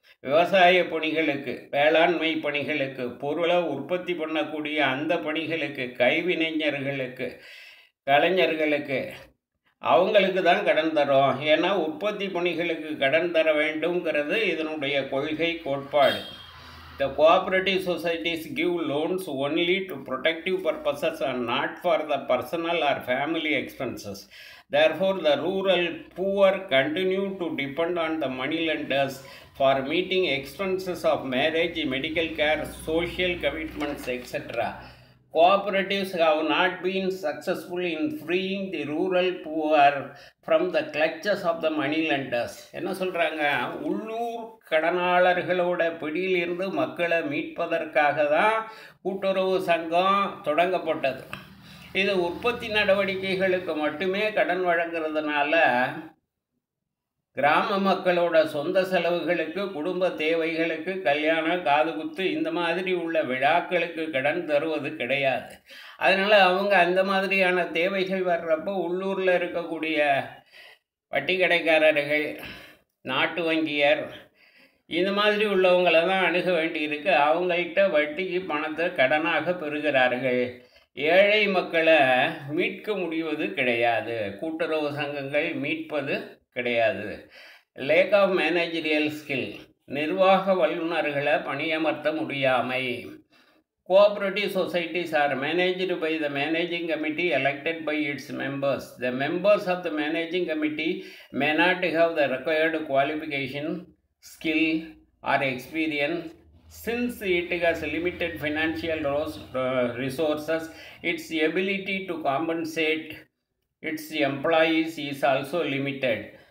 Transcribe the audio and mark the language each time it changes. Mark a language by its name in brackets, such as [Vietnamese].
[Tamil] விவசாய பணிகளுக்கு, வேளாண்மை பணிகளுக்கு, பொருளை உற்பத்தி பண்ணக்கூடிய அந்த பணிகளுக்கு, கைவினைஞர்களுக்கு, கலைஞர்களுக்கு அவங்களுக்கு தான் கடன் தரோம். ஏன்னா உற்பத்தி பணிகளுக்கு கடன் தர வேண்டும்ங்கிறது இதனுடைய கொள்கை கோட்பாடு. [English] The cooperative societies give loans only to protective purposes and not for the personal or family expenses. Therefore, the rural poor continue to depend on the moneylenders for meeting expenses of marriage, medical care, social commitments, etc. Cooperatives have not been successful in freeing the rural poor from the clutches of the moneylenders. [Tamil] என்ன சொல்கிறாங்க, உள்ளூர் கடனாளர்களோட பிடியிலிருந்து மக்களை மீட்பதற்காக தான் கூட்டுறவு சங்கம் தொடங்கப்பட்டது. இது உற்பத்தி நடவடிக்கைகளுக்கு மட்டுமே கடன் வழங்குறதுனால கிராம மக்களோட சொந்த செலவுகளுக்கு, குடும்ப தேவைகளுக்கு, கல்யாணம், காதுகுத்து இந்த மாதிரி உள்ள விழாக்களுக்கு கடன் தருவது கிடையாது. அதனால் அவங்க அந்த மாதிரியான தேவைகள் வர்றப்போ உள்ளூரில் இருக்கக்கூடிய வட்டி கடைக்காரர்கள், நாட்டு வங்கியர் இந்த மாதிரி உள்ளவங்களை தான் அணுக வேண்டியிருக்கு. அவங்கள்ட்ட வட்டிக்கு பணத்தை கடனாக பெறுகிறார்கள். ஏழை மக்களை மீட்க முடிவது கிடையாது, கூட்டுறவு சங்கங்கள் மீட்பது கிடையாது. [English] lack of managerial skill, [Tamil] நிர்வாக வல்லுநர்களை பணியமர்த்த முடியாமை. [English] Cooperative societies are managed by the managing committee elected by its members. The members of the managing committee may not have the required qualification, skill or experience. Since it has limited financial resources, its ability to compensate its employees is also limited.